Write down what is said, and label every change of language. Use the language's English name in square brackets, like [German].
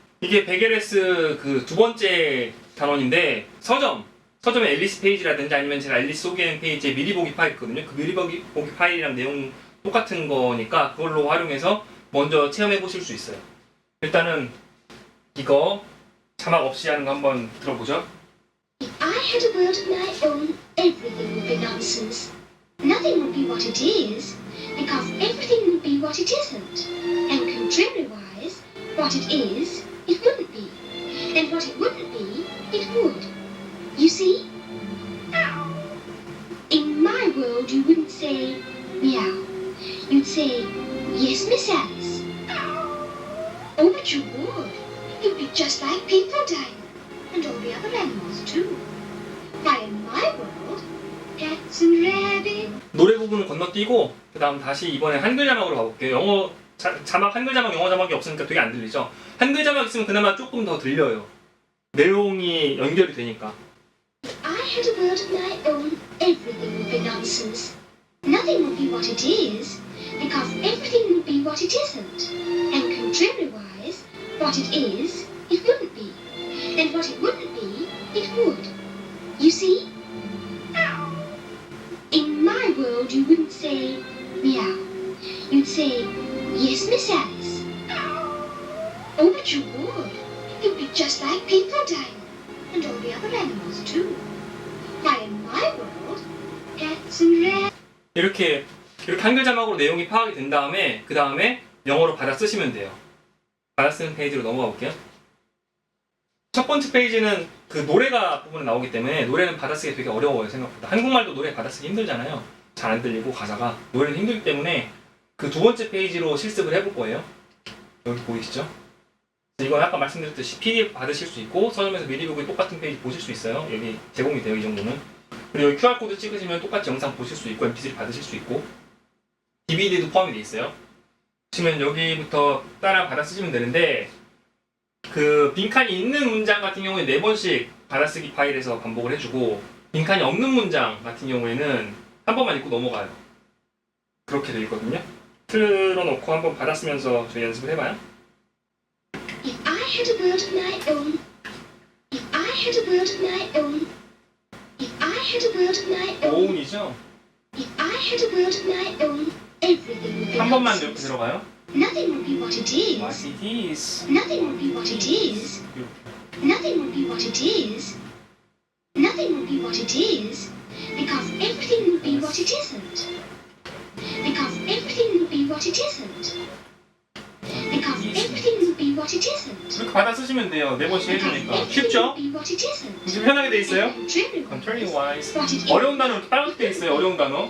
[Korean] 이게 베게레스 그 두 번째 단원인데 서점에 앨리스 페이지라든지 아니면 제가 앨리스 소개하는 페이지에 미리 보기 파일 있거든요. 그 미리 보기 파일이랑 내용 똑같은 거니까 그걸로 활용해서 먼저 체험해 보실 수 있어요. 일단은 이거 자막 없이 하는 거 한번 들어보죠. [English] If I had a world of my own, everything would be nonsense. Nothing would be what it is, because everything would be what it isn't. And contrariwise, what it is, it wouldn't be. And what it wouldn't be, it would. You see? In my world, you wouldn't say, meow. You'd say, yes, Miss Alice. Oh, but you would. You'd be just like people, Dinah. And all the other animals, too. Why, in my world, cats and rabbits... [Korean] 노래 부분을 건너뛰고 그 다음 다시 이번에 한글 자막으로 가볼게요. 자막 한글 자막 영어 자막이 없으니까 되게 안 들리죠? 한글 자막 있으면 그나마 조금 더 들려요. 내용이 연결이 되니까. [English] If I had a world of my own, everything would be nonsense. Nothing would be what it is, because everything would be what it isn't. And contrariwise, what it is, it wouldn't be. And what it wouldn't be, it would. You see? In my world, you wouldn't say, meow. You'd say, yes, Miss Alice. Oh, but you would. You'd be just like people, Dinah. And all the other animals, too. Why, in my world, cats and rabbits... [Korean] 이렇게 한글 자막으로 내용이 파악이 된 다음에 그 다음에 영어로 받아 쓰시면 돼요. 받아 쓰는 페이지로 넘어가 볼게요. 첫 번째 페이지는 그 노래가 부분에 나오기 때문에 노래는 받아쓰기 되게 어려워요. 생각보다. 한국말도 노래 받아쓰기 힘들잖아요. 잘 안 들리고 가사가. 노래는 힘들기 때문에 그 두 번째 페이지로 실습을 해볼 거예요. 여기 보이시죠? 이건 아까 말씀드렸듯이 PDF 받으실 수 있고 서점에서 미리 보기 똑같은 페이지 보실 수 있어요. 여기 제공이 돼요. 이 정도는. 그리고 여기 QR코드 찍으시면 똑같이 영상 보실 수 있고 MP3 받으실 수 있고 DVD도 포함이 되어 있어요. 보시면 여기부터 따라 받아 쓰시면 되는데 그 빈칸이 있는 문장 같은 경우에 4번씩 받아쓰기 파일에서 반복을 해주고 빈칸이 없는 문장 같은 경우에는 한 번만 읽고 넘어가요. 그렇게 되어 있거든요. 틀어놓고 한번 받아쓰면서 저희 연습을 해봐요. [English] If I had a world of my own, if I had a world of my own, if I had a world of my own, [Korean] 오운이죠? [English] if I had a world of my own, everything would be [Korean] 한 번만 이렇게 [English] nonsense. [Korean] 들어가요. [English] Nothing would be what it is. What it is. Nothing would be what it is. [Korean] 이렇게. [English] Nothing would be what it is. Nothing would be what it is, because everything would be what it isn't. Because everything would be what it isn't. Because everything would be what it isn't. [Korean] 이렇게 받아 쓰시면 돼요. 4번씩 [English] Because [Korean] 해주니까. [English] everything [Korean] 쉽죠? [English] would be what it isn't. [Korean] 이제 편하게 돼 있어요. [English] And Contrariwise. what it is. [Korean] 어려운 단어는 빨갛게 돼 있어요. 어려운 단어.